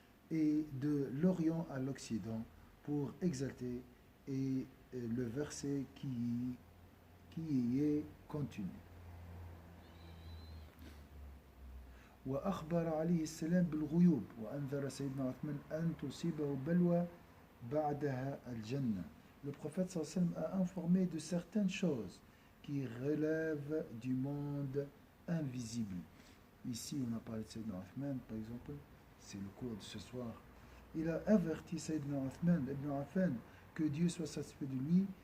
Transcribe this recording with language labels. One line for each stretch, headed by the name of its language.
French: Et de l'Orient à l'Occident pour exalter et le verset qui y est contenu.
Arabic: وأخبر عليه السلام بالغيوب وأنذر سيدنا عثمان أن تصيبه بلوى بعدها الجنة.
French: Le prophète sallallahu alayhi wa sallam a informé de certaines choses qui relèvent du monde invisible. Ici, on a parlé de Sayyidina Uthman, par exemple, c'est le cours de ce soir. Il a averti Sayyidina Uthman ibn Affan, que Dieu soit satisfait de lui,